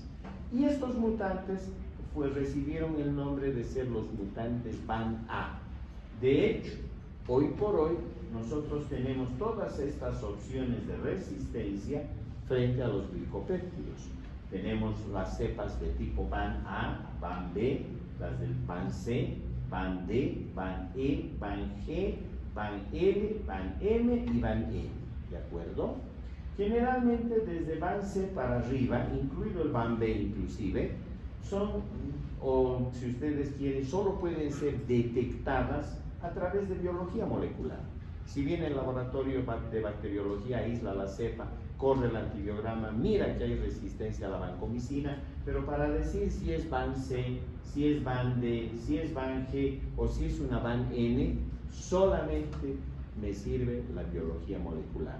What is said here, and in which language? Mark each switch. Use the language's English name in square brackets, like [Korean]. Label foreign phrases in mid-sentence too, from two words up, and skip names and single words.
[Spanish] Y estos mutantes pues recibieron el nombre de ser los mutantes BAN-A. De hecho, hoy por hoy, nosotros tenemos todas estas opciones de resistencia frente a los glicopéptidos. Tenemos las cepas de tipo BAN-A, BAN-B, las del BAN-C, BAN-D, BAN-E, BAN-G, BAN-L, BAN-M y BAN-E, ¿de acuerdo? Generalmente desde BAN-C para arriba, incluido el BAN-B inclusive, son, o si ustedes quieren, solo pueden ser detectadas a través de biología molecular. Si bien el laboratorio de bacteriología aísla la cepa, corre el antibiograma, mira que hay resistencia a la vancomicina, pero para decir si es BAN-C, si es BAN-D, si es BAN-G o si es una BAN-N, solamente me sirve la biología molecular.